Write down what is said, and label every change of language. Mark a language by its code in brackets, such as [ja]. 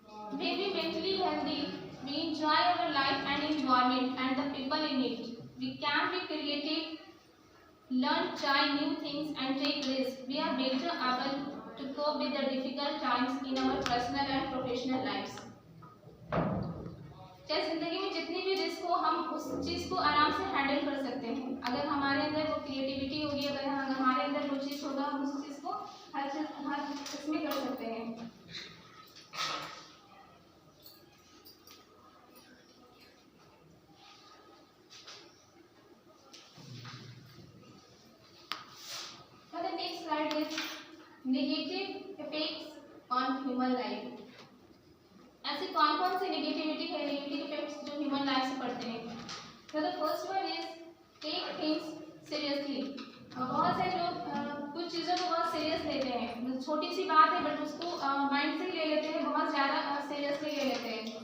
[en] When we mentally healthy, we enjoy our life and environment and the people in it. We can be creative, learn, try new things and take risks, we are better able to cope with the difficult times in our personal and professional lives. [hi] चाहे जिंदगी में जितनी भी risk हो, हम उस चीज़ को आराम से हैंडल कर सकते हैं। अगर हमारे अंदर वो क्रिएटिविटी होगी, अगर हमारे अंदर वो चीज़ होगा, हम उस चीज़ को हर इसमें कर सकते हैं। [en] The next slide is negative effects on human life. [hi] ऐसे कौन कौन से नेगेटिविटी है, नेगेटिव इफेक्ट्स जो ह्यूमन लाइफ से पड़ते हैं। [en] तो the first one is take things seriously. [hi] बहुत से लोग कुछ चीज़ों को बहुत सीरियस लेते हैं, छोटी सी बात है बट उसको माइंड से ले लेते हैं, बहुत ज़्यादा सीरियसली ले लेते हैं।